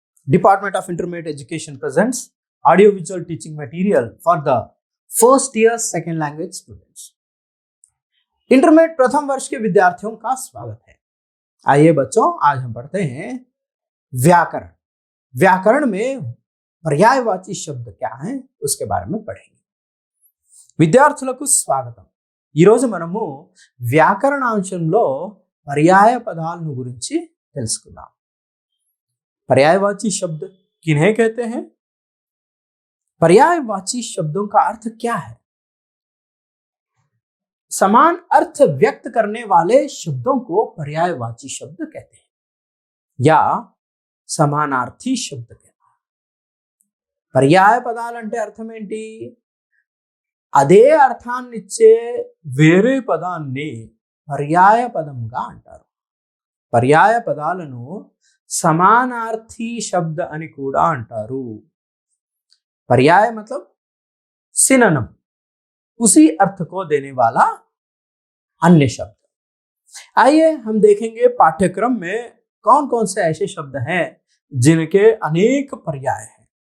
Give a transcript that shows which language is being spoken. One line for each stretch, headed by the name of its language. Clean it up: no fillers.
English: Department of Intermediate Education presents audio-visual teaching material for the first year second language students.
Hindi: Intermediate प्रथम वर्ष के विद्यार्थियों का स्वागत है। आइए बच्चों, आज हम पढ़ते हैं व्याकरण। व्याकरण में पर्यायवाची शब्द क्या हैं उसके बारे में पढ़ेंगे।
Telugu: విద్యార్థులకు స్వాగతం। ఈ రోజు మనము వ్యాకరణాంశంలో పర్యాయ పదాలను గురించి తెలుసుకుందాం।
Hindi: पर्यायवाची शब्द किन्हें कहते हैं? पर्यायवाची शब्दों का अर्थ क्या है? समान अर्थ व्यक्त करने वाले शब्दों को पर्यायवाची शब्द कहते हैं या समानार्थी शब्द कहते हैं।
Telugu: पर्याय పదాలంటే అర్థం ఏంటి? అదే అర్థాన్ని ఇచ్చే వేరే పదాన్ని పర్యాయ పదంగా అంటారు। పర్యాయ పదాలను
Hindi: समानार्थी शब्द
Telugu: అని కూడా అంటారు।
Hindi: पर्याय मतलब सिनोनिम, उसी अर्थ को देने वाला अन्य शब्द। आइए हम देखेंगे पाठ्यक्रम में कौन कौन से ऐसे शब्द हैं जिनके अनेक पर्याय हैं।